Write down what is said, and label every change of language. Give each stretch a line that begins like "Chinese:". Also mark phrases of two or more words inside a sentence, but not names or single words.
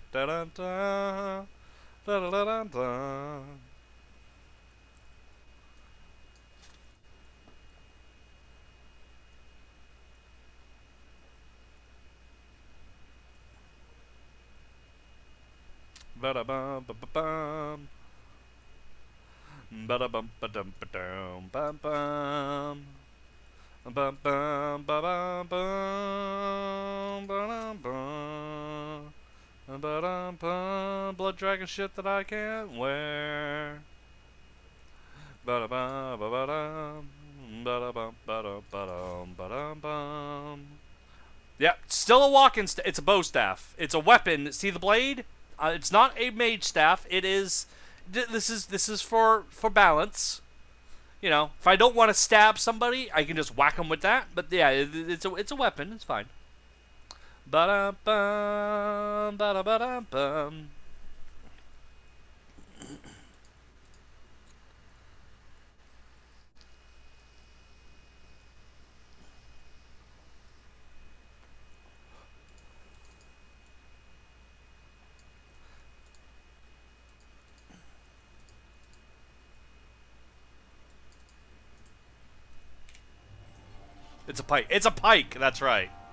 English: Da-dun-dun, da-da-dun-dun. Ba-da-bum-ba-ba-bum. Ba-da-bum-ba-dum-ba-dum-bum-bum. Bum bum ba bum bum ba-dum bum ba-dum bum. Blood dragon shit that I can't wear. Ba-da-bum ba-ba-dum ba-da-bum ba-dum ba-dum ba-dum bum. Yep, still a walking it's a bow staff. It's a weapon. See the blade? It's not a mage staff. It is. This is for balance. You know, if I don't want to stab somebody, I can just whack them with that. But yeah, it's a weapon. It's fine. Ba-da-bum, ba-da-ba-dum-bum. It's a pike. It's a pike. That's right.